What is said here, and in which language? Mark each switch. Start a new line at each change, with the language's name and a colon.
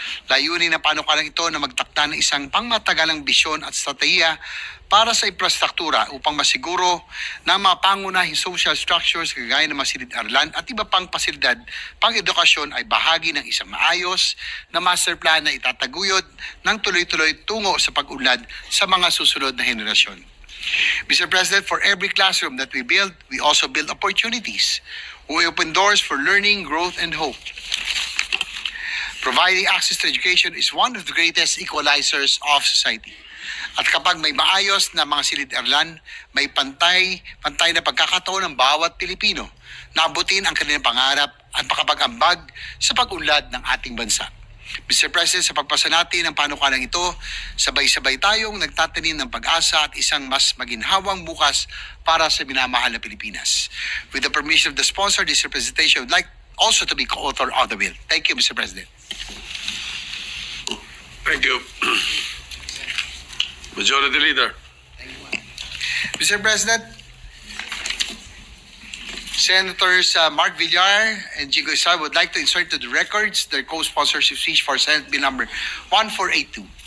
Filipino: Layunin ng panukalang ito na magtakda ng isang pangmatagalang bisyon at strategiya para sa infrastruktura upang masiguro na mga pangunahing social structures kagaya ng mga silid-aralan at iba pang pasilidad pang-edukasyon ay bahagi ng isang maayos na master plan na itataguyod ng tuloy-tuloy tungo sa pag-unlad sa mga susunod na henerasyon.
English: Mr. President, for every classroom that we build, we also build opportunities. We open doors for learning, growth, and hope. Providing access to education is one of the greatest equalizers of society.
Filipino: At kapag may maayos na mga silid-aralan, may pantay na pagkakataon ng bawat Pilipino na abutin ang kanilang pangarap at makapag-ambag sa pag-unlad ng ating bansa. Mr. President, sa pagpasa natin ng panukalang ito, sabay-sabay tayong nagtatanim ng pag-asa at isang mas maginhawang bukas para sa minamahal na Pilipinas.
English: With the permission of the sponsor, this representation would like also to be co-author of the bill. Thank you, Mr. President. Thank you. Majority Leader. Mr. President, Senators Mark Villar and Jigo Isa would like to insert to the records their co-sponsorship speech for Senate Bill number 1482.